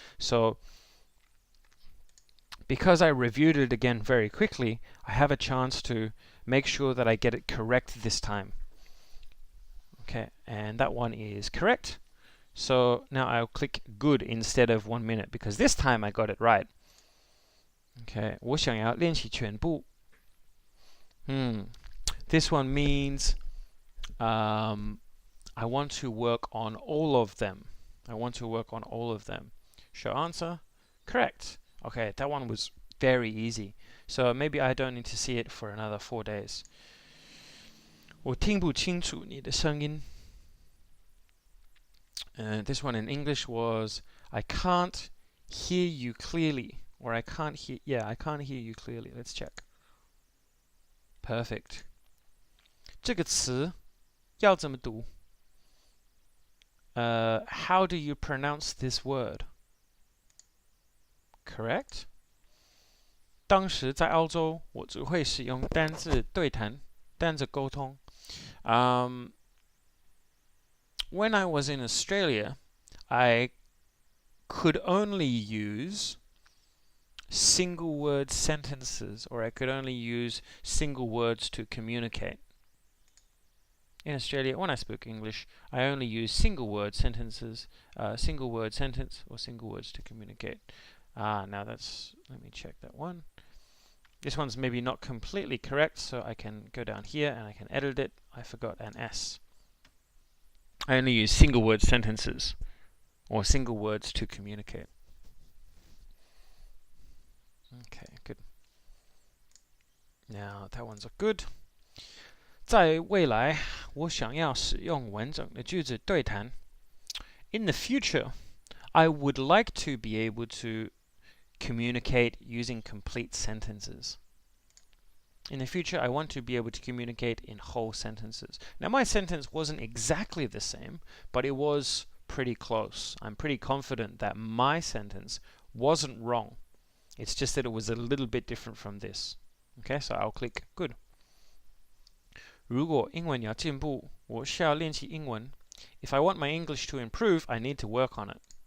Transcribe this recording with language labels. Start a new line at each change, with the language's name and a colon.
English: So, because I reviewed it again very quickly, I have a chance to make sure that I get it correct this time. Okay, and that one is correct. So now I'll click good instead of 1 minute because this time I got it right.
Chinese: Okay, 我想要练习全部.
English: This one means I want to work on all of them. I want to work on all of them. Show answer. Correct. Okay, that one was very easy. So maybe I don't need to see it for another 4 days.
Chinese: 我听不清楚你的声音.
English: This one in English was, I can't hear you clearly. Or I can't hear you clearly. Let's check. Perfect.
Chinese: 这个词要怎么读?
English: How do you pronounce this word? Correct.
Chinese: 当时在澳洲，我只会使用单字对谈，单字沟通。
English: When I was in Australia, I could only use single word sentences, or I could only use single words to communicate. In Australia, when I speak English, I only use single word sentences, single word sentence, or single words to communicate. Now let me check that one. This one's maybe not completely correct, so I can go down here and I can edit it. I forgot an S. I only use single word sentences, or single words to communicate. Okay, good. Now that one's good.
Chinese: 在未来，我想要使用完整的句子对谈。
English: In the future, I would like to be able to communicate using complete sentences. In the future, I want to be able to communicate in whole sentences. Now, my sentence wasn't exactly the same, but it was pretty close. I'm pretty confident that my sentence wasn't wrong. It's just that it was a little bit different from this. Okay, so I'll click good.
Chinese: 如果英文要进步，我需要练习英文。
English: If I want my English to improve, I need to work on it.